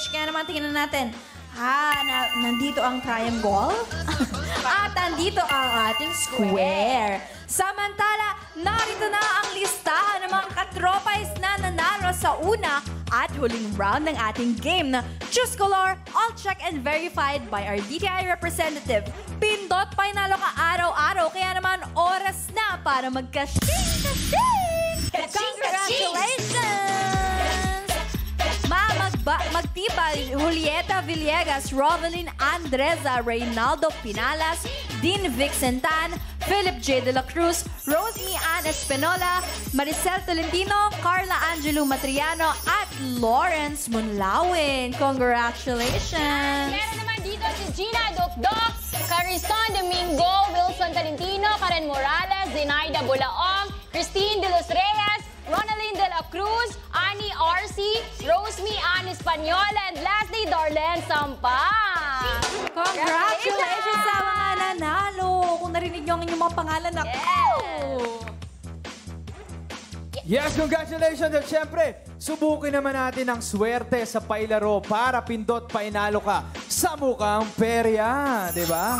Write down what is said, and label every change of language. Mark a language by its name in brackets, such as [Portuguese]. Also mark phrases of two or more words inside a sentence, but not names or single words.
[Filipino] Kaya naman tingnan natin. Nandito ang triangle. At nandito ang ating square. Samantala, narito na ang listahan ng mga katropais na nanalo sa una at huling round ng ating game na Choose Color, [English] all check and verified by our DTI representative. [Filipino] Pindot panalo ka araw-araw, kaya naman oras na para magka-shing-ka-shing! Congratulations! Magtibay, Julieta Villegas, Rovelyn Andreza, Reynaldo Pinalas, Dean Vixentan, Philip J. De La Cruz, Rosemary Ann Espinola, Maricel Tolentino, Carla Angelo Matriano, at Lawrence Munlawin. Congratulations! Meron naman dito si Gina Dokdok, Carison Domingo, Wilson Talentino, Karen Morales, Zenaida Bulaong, Christine De Los Reyes, Ronaldine De La Cruz, Annie Arce, Rosemary Ann Espanola, [English] and lastly, [Filipino] Darlene Sampa. Congratulations sa mga nanalo! Kung narinig nyo ang inyong mga pangalan na [English] Yes, congratulations! [Filipino] At syempre, subukin naman natin ang swerte sa pailaro para pindot painalo ka sa mukhang perya, di ba?